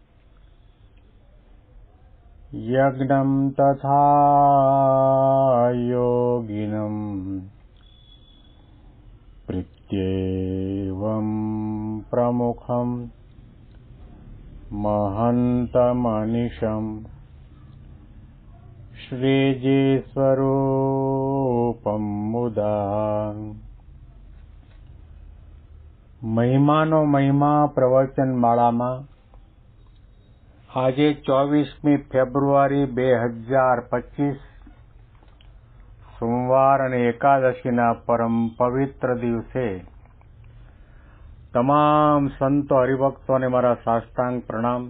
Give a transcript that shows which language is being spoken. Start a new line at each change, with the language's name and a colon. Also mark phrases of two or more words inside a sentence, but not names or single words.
Sanskrit: यज्ञं तथा योगिनं प्रत्येवं प्रमुखं महन्तमनिशं श्रीजीस्वरूपं मुदा
Gujarati: મહિમાનો મહિમા પ્રવચન માળામાં આજે 24મી ફેબ્રુઆરી 2025 સોમવાર અને એકાદશીના પરમ પવિત્ર દિવસે તમામ સંતો હરિભક્તોને મારા સાષ્ટાંગ પ્રણામ.